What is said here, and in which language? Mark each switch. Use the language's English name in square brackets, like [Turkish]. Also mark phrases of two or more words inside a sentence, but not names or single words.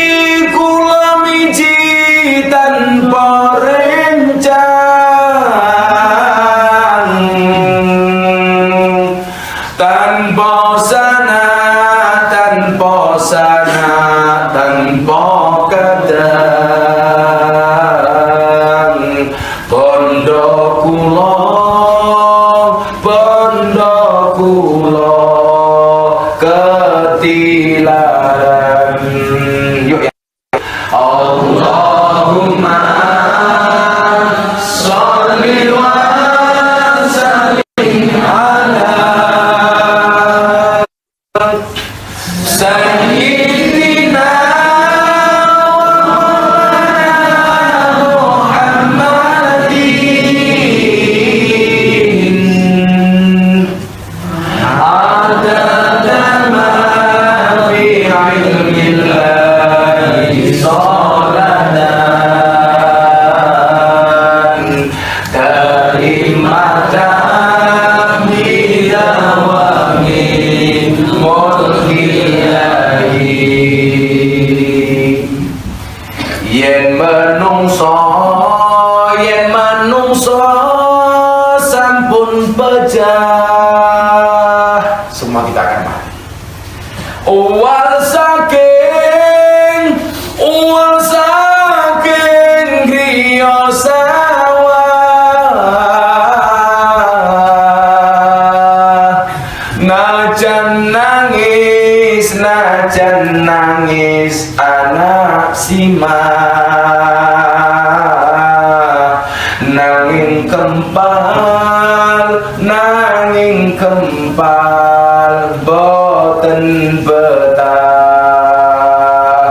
[Javanese] tanpa rencang tanpa sana tanpa kadang pondok kula ketilaran. Yuk ya. [Arabic] اللهم صل وسلم على سيدنا محمد عدد ما في علم الله صلاة دائمة بدوام ملك الله. [Javanese] Yen menungso sampun pejah, [Indonesian] semua kita akan mati. [Javanese] Uwal saking griya sawah najan nangis anak simah nanging kempal boten betah